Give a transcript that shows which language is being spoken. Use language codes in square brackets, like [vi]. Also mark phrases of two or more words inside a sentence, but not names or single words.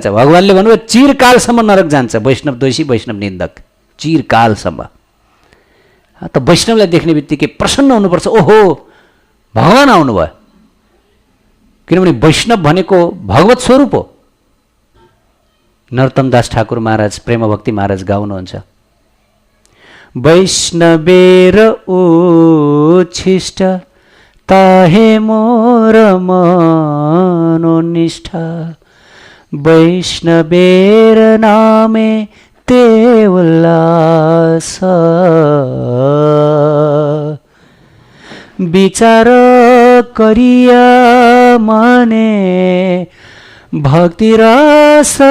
[ne] भगवान्ले भन्नुभयो चिरकालसम्म नरक जान्छ वैष्णव द्वेषी, वैष्णव निन्दक, चिरकालसम्म। त वैष्णवलाई देख्ने बित्तिकै प्रसन्न हुनुपर्छ, ओहो भगवान आउनुभयो, किनभने वैष्णव भनेको भगवत स्वरूप हो। नरोत्तम दास ठाकुर महाराज, प्रेम भक्ति महाराज गाउनुहुन्छ, [bn] বৈষ্ণবের উচ্ছিষ্ট তাহে মোর মনোনিষ্ঠা, বৈষ্ণবের নামে তে উল্লাস, বিচার করিয়া মনে ভক্তি রস